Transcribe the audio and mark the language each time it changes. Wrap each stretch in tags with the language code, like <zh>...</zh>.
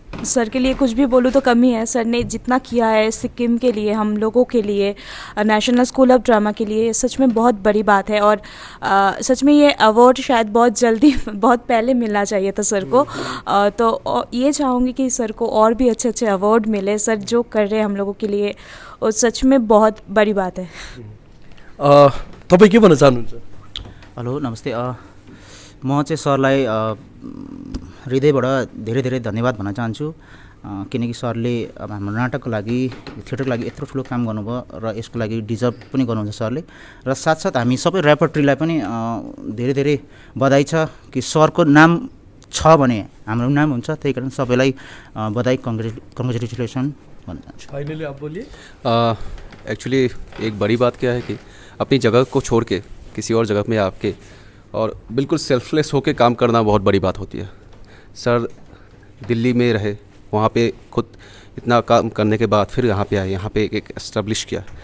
<hi>Sir के लिए कुछ भी बोलूँ तो कम ही है। सर ने जितना किया है सिक्किम के लिए, हम लोगों के लिए, नेशनल स्कूल ऑफ ड्रामा के लिए, सच में बहुत बड़ी बात है। और सच में ये अवार्ड शायद बहुत जल्दी, बहुत पहले मिलना चाहिए था सर को। तो ये चाहूँगी कि सर को और भी अच्छे अच्छे अवार्ड मिले। सर जो कर रहे हैं हम लोगों के लिए वो सच में बहुत बड़ी बात है।</hi> <ne>तपाईँ के भन्न चाहनुहुन्छ? हेलो नमस्ते, म चाहिँ सरलाई हृदयबाट धेरै धेरै धन्यवाद भन्न चाहन्छु, किनकि सरले अब हाम्रो नाटकको लागि, थिएटरको लागि यत्रो ठुलो काम गर्नुभयो र यसको लागि डिजर्भ पनि गर्नुहुन्छ सरले। र साथसाथ हामी सबै रेपर्ट्रीलाई पनि धेरै धेरै बधाई छ कि सरको नाम छ भने हाम्रो नाम हुन्छ, त्यही कारण सबैलाई बधाई, कङ्ग्रेचुलेसन भन्न चाहन्छु।</ne> <hi>फाइनली आप बोलिए। एक्चुअली एक बड़ी बात क्या है कि अपनी जगह को छोड़ के किसी और जगह में आपके और बिल्कुल सेल्फलेस होकर काम करना बहुत बड़ी बात होती है। सर दिल्ली में रहे, वहाँ पे खुद इतना काम करने के बाद फिर यहाँ पे आए, यहाँ पे एक एस्टेब्लिश किया।</hi>